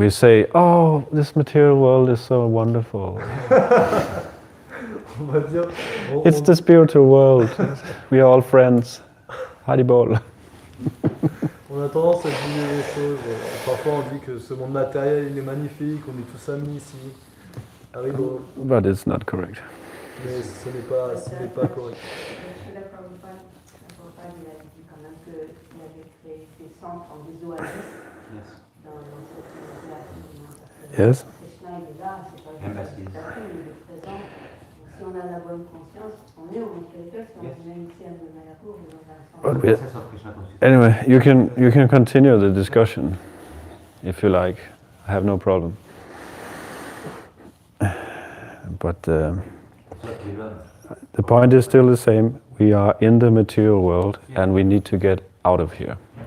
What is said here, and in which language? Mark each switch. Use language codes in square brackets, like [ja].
[en] We say, oh, this material world is so wonderful. [fr] On va dire, [en] It's the spiritual world. We are all friends. Haribol. [fr] on a tendance à diluer les choses. Parfois on dit que ce monde matériel il est magnifique, on est tous amis ici. Haribo. [en] But it's not correct. [fr] Mais ce n'est pas correct. Srila Prabhupada, il a dit quand même qu'il avait créé des centres en des oasis dans cette unité. [en] Yes. [fr] Krishna il est là, c'est pas juste il est présent. Si on a la bonne conscience, on est au monde spirituel, si on est même ici à Mayapur, on est dans un centre. [en] Anyway, you can continue the discussion if you like. I have no problem. But the point is still the same. We are in the material world and we need to get out of here.